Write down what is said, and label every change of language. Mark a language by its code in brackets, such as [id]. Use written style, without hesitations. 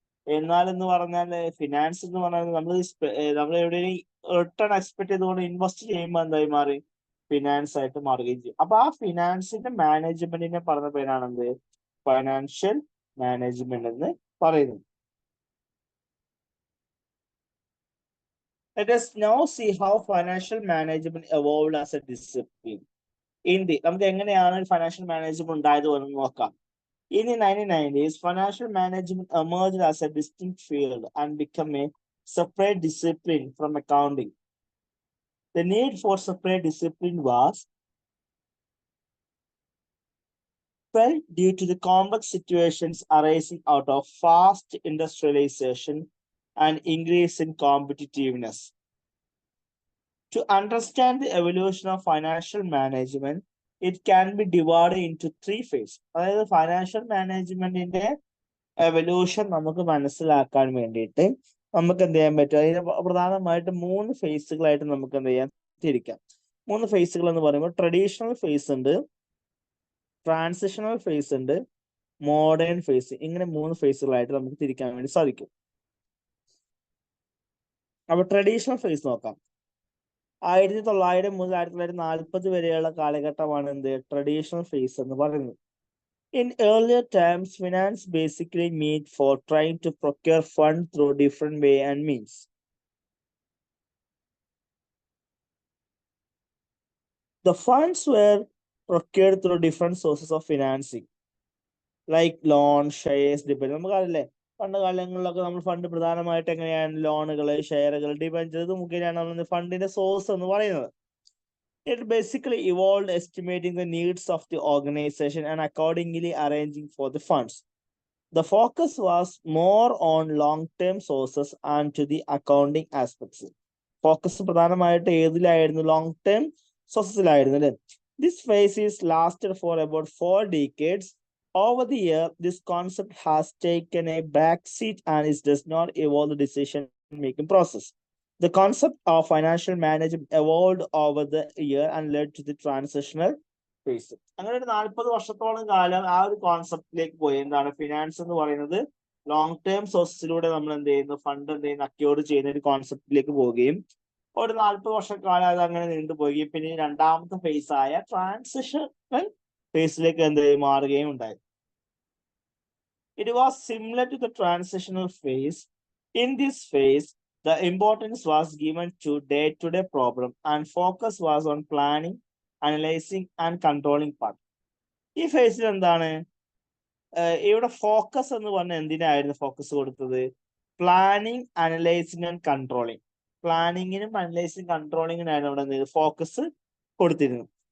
[ml] എന്നാൽ എന്ന് പറഞ്ഞാൽ ഫിനാൻസ് എന്ന് പറഞ്ഞാൽ നമ്മൾ എവിടെയും റിട്ടേൺ എക്സ്പെക്ട് ചെയ്തുകൊണ്ട് ഇൻവെസ്റ്റ് ചെയ്യുമ്പോൾ എന്തായി മാറി? ഫിനാൻസ് ആയിട്ട് മാറുകയും ചെയ്യും. അപ്പൊ ആ ഫിനാൻസിന്റെ മാനേജ്മെന്റിനെ പറഞ്ഞ പേരാണെന്ത്? ഫൈനാൻഷ്യൽ മാനേജ്മെന്റ് എന്ന് പറയുന്നത്. [en] Let us now see how financial management evolved as a discipline. [ml] നമുക്ക് എങ്ങനെയാണ് ഫൈനാൻഷ്യൽ മാനേജ്മെന്റ് ഉണ്ടായത് എന്ന് നോക്കാം. [en] In the 1990s, financial management emerged as a distinct field and became a separate discipline from accounting. The need for separate discipline was felt due to the complex situations arising out of fast industrialization and increase in competitiveness. To understand the evolution of financial management, it can be divided into 3 phases. [ml] അതായത് financial മാനേജ്മെന്റിന്റെ evolution നമുക്ക് മനസ്സിലാക്കാൻ വേണ്ടിയിട്ട് നമുക്ക് എന്ത് ചെയ്യാൻ പറ്റും? അതിന് പ്രധാനമായിട്ട് 3 ഫേസുകളായിട്ട് നമുക്ക് എന്ത് ചെയ്യാൻ തിരിക്കാം. 3 ഫേസുകൾ എന്ന് പറയുമ്പോൾ ട്രഡീഷണൽ ഫേസ് ഉണ്ട്, ട്രാൻസിഷണൽ ഫേസ് ഉണ്ട്, മോഡേൺ ഫേസ്. ഇങ്ങനെ 3 ഫേസുകളായിട്ട് നമുക്ക് തിരിക്കാൻ വേണ്ടി സാധിക്കും. അപ്പൊ ട്രഡീഷണൽ ഫേസ് നോക്കാം. 1900 മുതൽ 1940 വരെയുള്ള കാലഘട്ടമാണ് എന്ത്? ട്രഡീഷണൽ ഫേസ് എന്ന് പറയുന്നത്. [en] In earlier times, finance basically meant for trying to procure funds through different way and means. The funds were procured through different sources of financing, like loan, shares, debit. [ml] നമുക്കറിയില്ലേ, പണ്ട് കാലങ്ങളിലൊക്കെ നമ്മൾ fund പ്രധാനമായിട്ട് എങ്ങനെയാണ്? ലോണുകൾ, ഷെയറുകൾ, debenture മുഖേനയാണ് നമ്മൾ ഫണ്ടിന്റെ source എന്ന് പറയുന്നത്. [en] It basically evolved estimating the needs of the organization and accordingly arranging for the funds. The focus was more on long-term sources and to the accounting aspects. [ml] Focus പ്രധാനമായിട്ട് ഏതിലായിരുന്നു? Long term സോഴ്സസിലായിരുന്നു അല്ലേ? [en] This phase is lasted for about 4 decades. Over the year, this concept has taken a backseat and it does not evolve the decision-making process. The concept of financial management evolved over the year and led to the transitional phase. [ml] അങ്ങനെ ഒരു 40 വർഷത്തോളം കാലം ആ ഒരു കോൺസെപ്റ്റിലേക്ക് പോയി. എന്താണ് finance എന്ന് പറയുന്നത്? ലോങ് ടേം സോഴ്സസിലൂടെ നമ്മൾ എന്ത് ചെയ്യുന്നു? ഫണ്ട് എന്ത് ചെയ്യുന്നു? അക്യൂർ ചെയ്യുന്ന ഒരു കോൺസെപ്റ്റിലേക്ക് പോവുകയും ഒരു 40 വർഷക്കാലം അത് അങ്ങനെ നീണ്ടുപോവുകയും പിന്നെ രണ്ടാമത്തെ ഫേസ് ആയ ട്രാൻസിഷണൽ ഫേസിലേക്ക് എന്ത് മാറുകയും ഉണ്ടായി. [en] It was similar to the transitional phase. In this phase, the importance was given to day-to-day problem and focus was on planning, analyzing and controlling part. [ml] ഈ ഫേസിൽ എന്താണ് ഇവിടെ ഫോക്കസ് എന്ന് പറഞ്ഞാൽ എന്തിനായിരുന്നു ഫോക്കസ് കൊടുത്തത്? Planning, analysing and controlling. പ്ലാനിങ്ങിനും analysing കൺട്രോളിങ്ങിനായിരുന്നു ഇവിടെ focus കൊടുത്തിരുന്നത്.